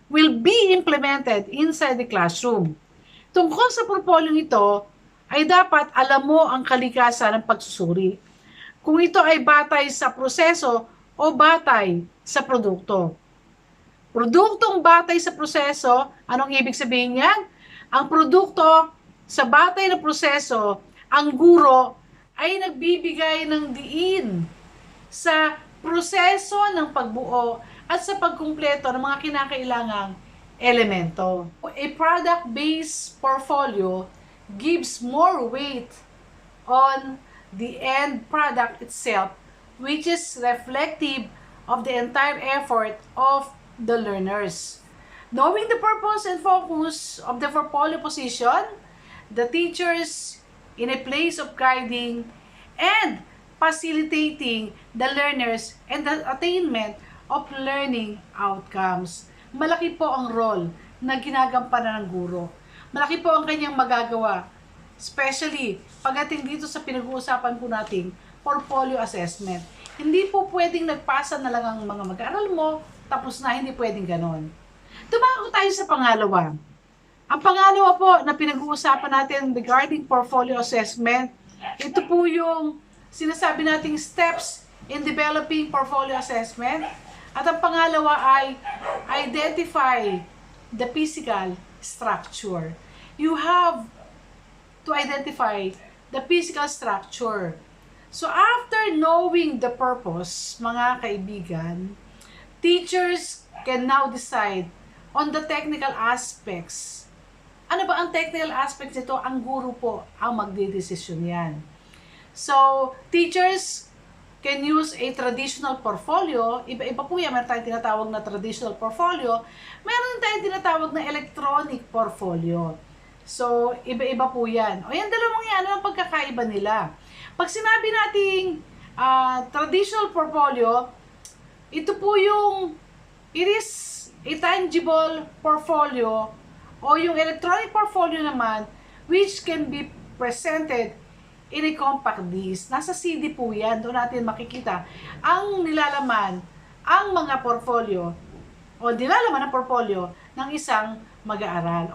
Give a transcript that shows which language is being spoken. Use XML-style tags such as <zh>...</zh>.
<en>will be implemented inside the classroom.</en> <tl>Tungkol sa portfolio ito, ay dapat alam mo ang kalikasan ng pagsusuri. Kung ito ay batay sa proseso o batay sa produkto. Produktong batay sa proseso, anong ibig sabihin yan? Ang produkto sa batay na proseso, ang guro ay nagbibigay ng diin sa proseso ng pagbuo at sa pagkumpleto ng mga kinakailangang elemento.</tl> <en>A product-based portfolio gives more weight on the end product itself, which is reflective of the entire effort of the learners. Knowing the purpose and focus of the portfolio position, the teachers in a place of guiding and facilitating the learners and the attainment of learning outcomes.</en> <tl>Malaki po ang role na ginagampanan ng guro. Malaki po ang kanyang magagawa, especially pagdating dito sa pinag-uusapan po nating portfolio assessment. Hindi po pwedeng nagpasa na lang ang mga mag-aaral mo, tapos na, hindi pwedeng ganon. Tumako tayo sa pangalawa. Ang pangalawa po na pinag-uusapan natin regarding portfolio assessment, ito po yung sinasabi nating</tl> <en>steps in developing portfolio assessment.</en> <tl>At ang pangalawa ay</tl> <en>identify the physical structure. You have to identify the physical structure. So after knowing the purpose,</en> <tl>mga kaibigan,</tl> <en>teachers can now decide on the technical aspects.</en> <tl>Ano ba ang technical aspects nito? Ang guro po ang magdedesisyon yan.</tl> <en>So, teachers can use a traditional portfolio.</en> <tl>Iba-iba po yan. Meron tayong tinatawag na traditional portfolio. Meron tayong tinatawag na electronic portfolio. So, iba-iba po yan. O yan, dalawang yan. Ano ang pagkakaiba nila? Pag sinabi nating</tl> <en>traditional portfolio,</en> <tl>ito po yung,</tl> <en>it is a tangible portfolio o yung electronic portfolio naman which can be presented in a compact disc.</en> <tl>Nasa CD po yan. Doon natin makikita ang nilalaman, ang mga portfolio o nilalaman ng portfolio ng isang mag-aaral.</tl>